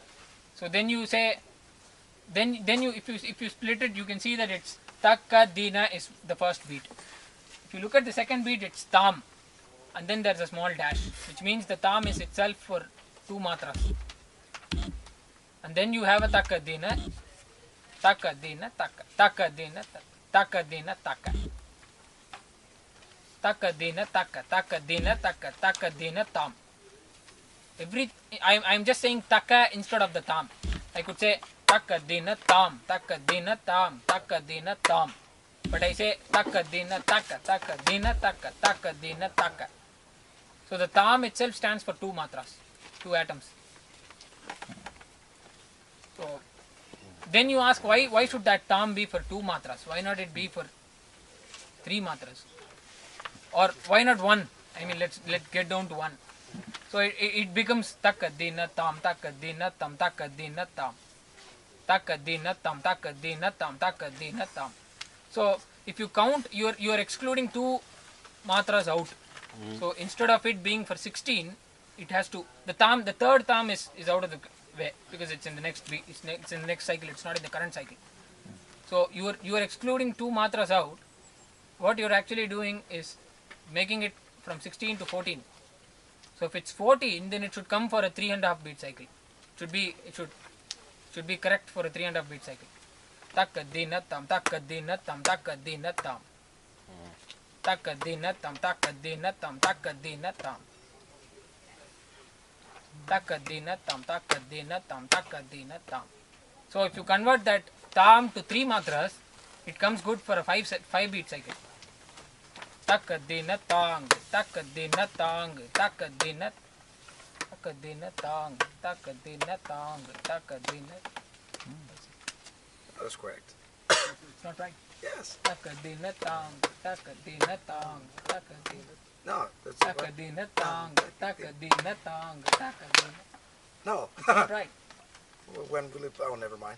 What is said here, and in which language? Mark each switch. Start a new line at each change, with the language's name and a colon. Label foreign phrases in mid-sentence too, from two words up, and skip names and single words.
English: So then you say, then you if you split it, you can see that it's Takka Dina is the first beat. If you look at the second beat, it's Tam, and then there's a small dash, which means the Tam is itself for 2 matras. And then you have a Takka Dina, Takka Dina, Takka, Takka Dina, Takka Dina, Takka, Takka Dina, Takka, Takka Dina, Takka, Takka Dina, Tam. I'm just saying Takka instead of the Tam. I could say Takka Dina, Tam, Takka Dina, Tam, Takka Dina, Tam. But I say Takka Dina, Takka, Takka Dina, Takka, Takka Dina, Takka. So the Tam itself stands for 2 matras, 2 atoms. So then you ask why should that Tam be for 2 matras? Why not it be for 3 matras? Or why not 1? I mean, let's get down to 1. So it becomes Takka Dina Tam, Takka Dina Tam, Takka Dina Tam, Takka Dina Tam, Takka Dina Tam, Takka Dina Tam. So if you count, you are excluding 2 matras out. So instead of it being for 16, it has to, the third Tam is out of the way because it's in the next beat, it's in the next cycle, it's not in the current cycle. So you are excluding 2 matras out. What you're actually doing is making it from 16 to 14. So if it's 14, then it should come for a 3.5 beat cycle. It should be correct for a 3.5 beat cycle. Takka Dina Tam, Takka Dina Tam, Takka Dina Tam, Takka Dina Tam, Takka Dina Tam, Takka Dina Tam, Takka Dina Tam, Takka Dina Tam, Takka Dina Tam. So if you convert that Tam to 3 matras, it comes good for a 5 beat cycle. Takka Dina Tang, Takka Dina Tang, Takka Dina, Takka Dina Tang, Takka Dina Tang, Takka Dina. That's correct. It's not right. Yes. Takka Dina Tang, Takka Dina Tang, Takka Dina. No, that's Takka right. Dina Tang, Takka Dina Tang, Takka Dina. No. It's not right. When will it? Oh, never mind.